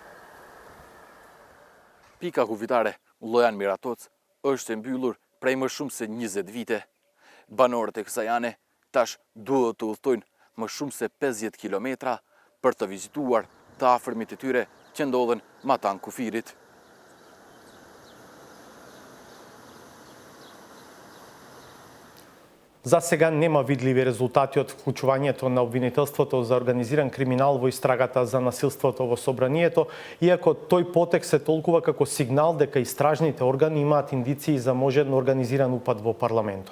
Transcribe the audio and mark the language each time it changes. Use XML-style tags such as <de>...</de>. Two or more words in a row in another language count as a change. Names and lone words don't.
<sq>Pika kufitare Llojan Miratoc është e mbyllur prej më shumë se 20 vite. Banorët e kësaj ane tash duhet të udhtojnë më shumë se 50 kilometra për të vizituar të afërmit e tyre që ndodhen matan kufirit.</sq> <mk>За сега нема видливи резултати од вклучувањето на обвинителството за организиран криминал во истрагата за насилството во собранието, иако тој потек се толкува како сигнал дека истражните органи имаат индиции за можен организиран упад во парламентот.</mk>